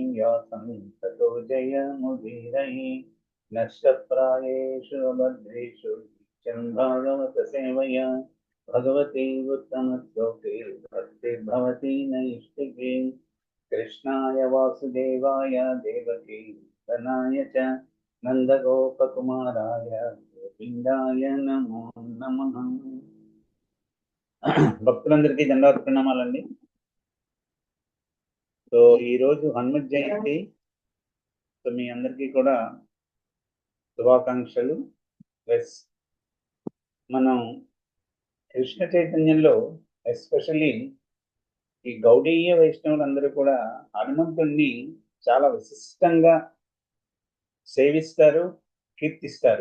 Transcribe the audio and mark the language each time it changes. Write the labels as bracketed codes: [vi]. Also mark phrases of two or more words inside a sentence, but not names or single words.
[sa] व्यासं ततो जयमुदीरये नष्टप्रायेषु भद्रेषु नित्यं भागवत सेवया भगवती उत्तमश्लोके भक्तिर्भवति नैष्टिके कृष्णाय वासुदेवाय देवकी नन्दनाय च नन्दगोपकुमाराय గోవిందాయ నమో నమః। [te] భక్తులందరికీ దండావత్ ప్రణామాలండి। సో ఈరోజు హనుమత్ జయంతి, సో మీ అందరికీ కూడా శుభాకాంక్షలు ప్లస్ మనం కృష్ణ చైతన్యంలో ఎస్పెషల్లీ ఈ గౌడీయ వైష్ణవులందరూ కూడా హనుమంతుణ్ణి చాలా విశిష్టంగా సేవిస్తారు, కీర్తిస్తారు।